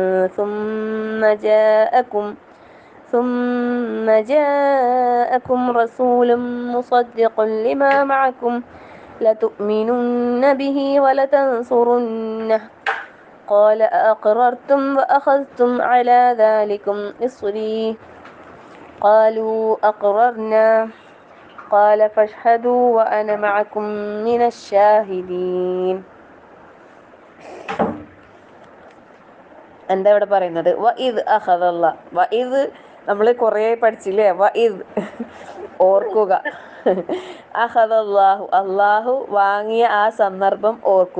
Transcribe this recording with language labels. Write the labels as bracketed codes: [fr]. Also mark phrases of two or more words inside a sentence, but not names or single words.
[ar] ثم جاءكم رسول مصدق لما معكم لتؤمنن به ولتنصرنه قال أأقررتم وأخذتم على ذلكم إصري قالوا أقررنا قال فاشهدوا وأنا معكم من الشاهدين. [ml] എന്താ ഇവിടെ പറയുന്നത്? [ar] وإذ أخذ الله, [ml] വഇദ് നമ്മൾ കുറേ പഠിച്ചില്ലേ. വഇദ് ഓർക്കുക, അഖദല്ലാഹു അല്ലാഹു വാങ്ങിയ ആ സന്ദർഭം ഓർക്കുക.